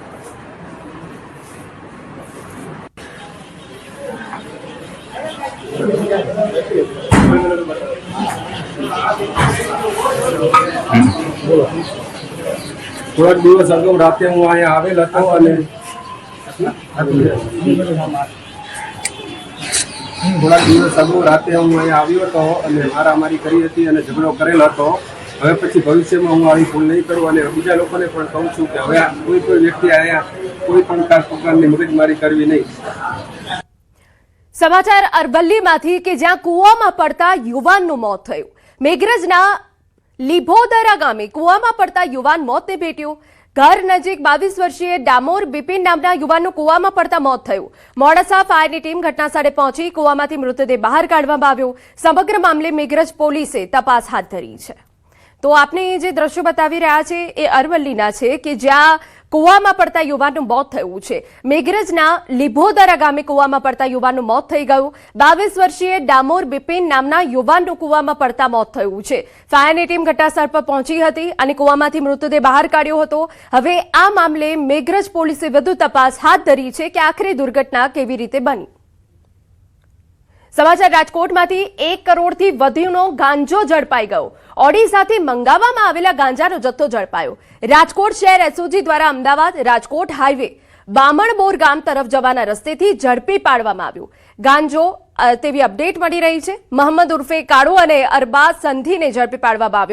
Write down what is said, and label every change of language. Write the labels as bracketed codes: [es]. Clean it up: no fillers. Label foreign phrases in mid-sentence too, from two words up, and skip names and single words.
[gu] થોડા દિવસ અગાઉ રાતે હું અહીં આવેલ હતો અને થોડા દિવસ અગાઉ રાતે હું અહીં આવ્યો હતો અને મારામારી કરી હતી અને ઝઘડો કરેલ હતો। હવે પછી ભવિષ્યમાં હું આવી ભૂલ નહીં કરું અને બીજા લોકોને પણ કહું છું કે હવે કોઈ પણ વ્યક્તિ આયા કોઈ પણ પ્રકારની મગજમારી કરવી નહીં। સમાચાર અરવલ્લીમાંથી કે જ્યાં કૂવામાં પડતા યુવાનનું મોત થયું। મેઘરજના લીભોદરા ગામે કૂવામાં પડતા યુવાન મોતને ભેટ્યો। ઘર નજીક 22 વર્ષીય ડામોર બિપિન નામના યુવાનનું કૂવામાં પડતા મોત થયું। મોડાસા ફાયરની ટીમ ઘટનાસ્થળે પહોંચી કૂવામાંથી મૃતદેહ બહાર કાઢવામાં આવ્યો। સમગ્ર મામલે મેઘરજ પોલીસે તપાસ હાથ ધરી છે। તો આપને જે દૃશ્ય બતાવી રહ્યા છે એ અરવલ્લીના છે કે જ્યાં કૂવામાં પડતા યુવાનનું મોત થયું છે। मेघरजना લીભોદરા ગામે કૂવામાં પડતા યુવાનનું મોત થઈ ગયું। 22 વર્ષીય ડામોર બિપિન નામના યુવાનનું કૂવામાં પડતા મોત થયું છે। फायરની ટીમ ઘટનાસ્થળ પર પહોંચી હતી અને કૂવામાંથી મૃતદેહ બહાર કાઢ્યો હતો। હવે આ મામલે મેઘરજ પોલીસે વધુ તપાસ હાથ ધરી છે કે આખરે દુર્ઘટના કેવી રીતે બની। સમાચાર રાજકોટમાંથી 1 કરોડથી વધુનો ગાંજો ઝડપાઈ ગયો। ઓડિશાથી મંગાવવામાં આવેલા ગાંજાનો જથ્થો ઝડપાયો। રાજકોટ શહેર એસઓજી દ્વારા અમદાવાદ રાજકોટ હાઈવે બામણબોર ગામ તરફ જવાના રસ્તેથી ઝડપી પાડવામાં આવ્યો। ગાંજો તેવી અપડેટ મળી રહી છે। મોહમ્મદ ઉર્ફે કાળુ અને અરબાઝ સંધીને ઝડપી પાડવામાં આવ્યો।